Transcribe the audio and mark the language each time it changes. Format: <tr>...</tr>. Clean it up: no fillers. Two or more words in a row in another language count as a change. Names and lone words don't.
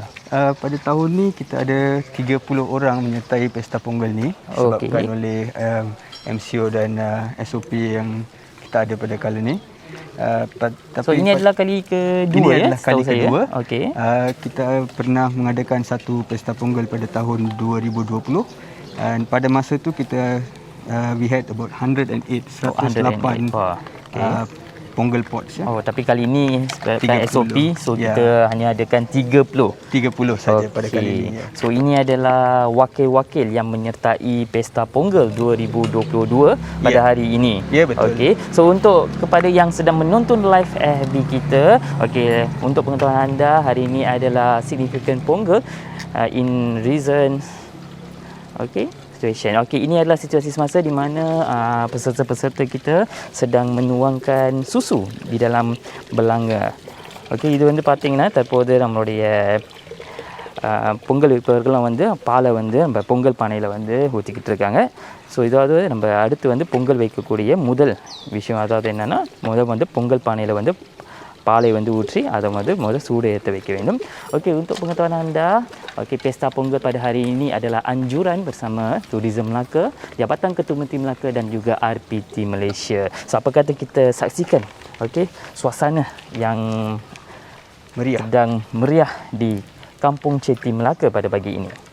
<ms>Pada tahun ni kita ada 30 orang menyertai pesta Pongal ni disebabkan oleh MCO dan SOP yang kita ada pada kala ni. So ini adalah kali kedua ini adalah kali kedua. Okey. Kita pernah mengadakan satu pesta Pongal pada tahun 2020 dan pada masa tu kita</ms> <en>we had about 108 Pongal pots</en> <ms>ya. Oh, tapi kali ini sebabkan SOP, so kita hanya adakan 30 saja pada kali ini ya. So ini adalah wakil-wakil yang menyertai pesta Pongal 2022 pada hari ini. Ya, betul. Okey. So untuk kepada yang sedang menonton live FB kita, okey, untuk pengetahuan anda, hari ini adalah</ms> <en>significant Pongal in recent situation.</en> <ms>Okey, ini adalah situasi semasa di mana peserta-peserta kita sedang menuangkan susu di dalam belanga. Okey,</ms> <ta>இது வந்து பாத்தீங்கன்னா தற்போது நம்மளுடைய பொங்கல் வைப்பவர்கள் வந்து பாலை வந்து நம்ம பொங்கல் பானையில் வந்து ஊற்றிக்கிட்டு இருக்காங்க. ஸோ இதாவது நம்ம அடுத்து வந்து பொங்கல் வைக்கக்கூடிய முதல் விஷயம் அதாவது என்னென்னா முதல் வந்து பொங்கல் பானையில் வந்து பாலை வந்து ஊற்றி அதை வந்து முதல் சூடு ஏற்ற வைக்க வேண்டும்.</ta> <ms>Okey, untuk pengetahuan anda, okey, pesta Pongal pada hari ini adalah anjuran bersama Tourism Melaka, Jabatan Ketua Menteri Melaka dan juga RPT Malaysia. So apa kata kita saksikan okey suasana yang Meriah. sedang meriah di Kampung Ceti Melaka pada pagi ini.</ms>